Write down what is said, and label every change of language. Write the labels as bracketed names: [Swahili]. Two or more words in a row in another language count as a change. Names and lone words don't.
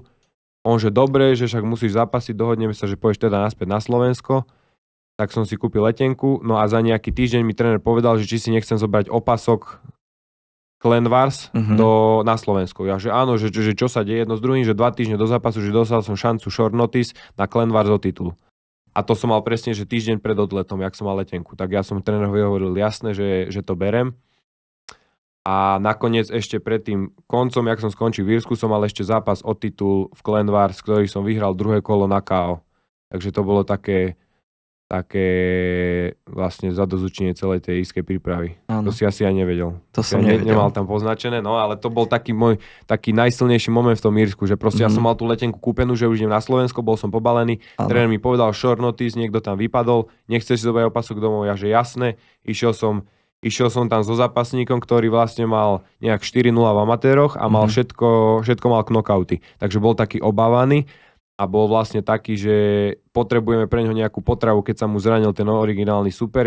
[Slovak] On, že dobre, že však musíš zapasiť, dohodneme sa, že pôjdeš teda naspäť na Slovensko. Tak som si kúpil letenku, no a za nejaký týždeň mi tréner povedal, že či si nechcem zobrať opasok Clanwars na Slovensku. Ja, že áno, že čo sa deje jedno s druhým, že 2 týždne do zápasu, že dostal som šancu [English] short notice [Slovak] na Clanwars o titul. A to som mal presne, že týždeň pred odletom, jak som mal letenku. Tak ja som trénerovi hovoril jasne, že to berem. A nakoniec ešte pred tým koncom, jak som skončil v Írsku, som mal ešte zápas o titul v Clanwars, ktorý som vyhral druhé kolo na KO. Takže to bolo také vlastne zadozučenie celej tej írskej prípravy. Áno. To si asi aj nevedel. To som nevedel. Nemal tam poznačené, no ale to bol taký môj najsilnejší moment v tom Írsku, že proste ja som mal tú letenku kúpenú, že už idem na Slovensko, bol som pobalený, tréner mi povedal [English] short notice, [Slovak] niekto tam vypadol, nechceš si zobrať opasok domov, ja že jasné, išiel som tam so zápasníkom, ktorý vlastne mal nejak 4-0 v amatéroch a mal všetko mal knockouty. Takže bol taký obávaný a bol vlastne taký, že potrebujeme pre neho nejakú potravu, keď sa mu zranil ten originálny super.